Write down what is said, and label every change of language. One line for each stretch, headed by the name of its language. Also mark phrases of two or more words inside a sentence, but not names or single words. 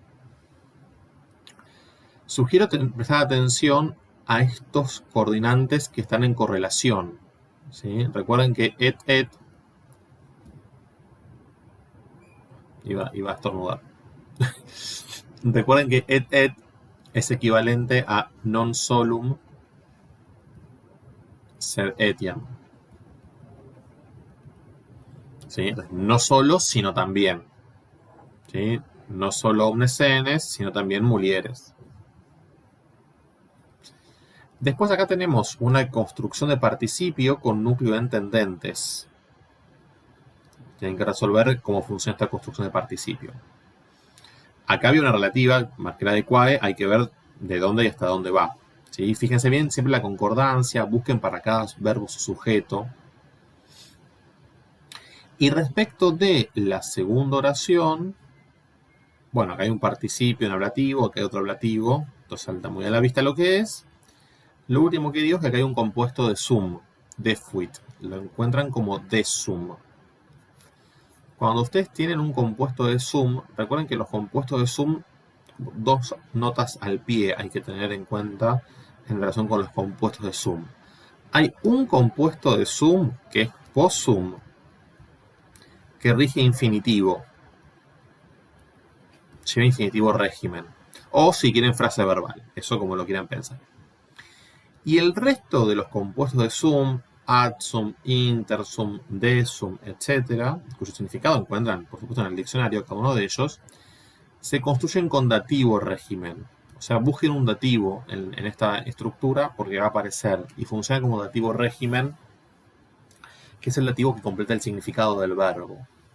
Spanish: Sugiero prestar atención a estos coordinantes que están en correlación. ¿Sí? Recuerden que et iba a estornudar. Recuerden que et es equivalente a
Latin: non solum sed etiam.
Spanish: ¿Sí? No solo, sino también. ¿Sí? No solo
Latin: omnes senes,
Spanish: sino también mulieres. Después acá tenemos una construcción de participio con núcleo de entendentes. Tienen que resolver cómo funciona esta construcción de participio. Acá había una relativa, más que la de quae, hay que ver de dónde y hasta dónde va. ¿Sí? Fíjense bien, siempre la concordancia, busquen para cada verbo su sujeto. Y respecto de la segunda oración, bueno, acá hay un participio, un ablativo, acá hay otro ablativo, entonces salta muy a la vista lo que es. Lo último que digo es que acá hay un compuesto de sum, defuit, lo encuentran como desum. Cuando ustedes tienen un compuesto de sum, recuerden que los compuestos de sum, dos notas al pie hay que tener en cuenta en relación con los compuestos de sum. Hay un compuesto de sum que es possum, que rige infinitivo. Lleva infinitivo régimen. O si quieren frase verbal, eso como lo quieran pensar. Y el resto de los compuestos de sum,
Latin: adsum, intersum, desum,
Spanish: etc., cuyo significado encuentran, por supuesto, en el diccionario, cada uno de ellos, se construyen con dativo régimen. O O sea, busquen un dativo en esta estructura porque va a aparecer y funciona como dativo régimen, que es el dativo que completa el significado del verbo.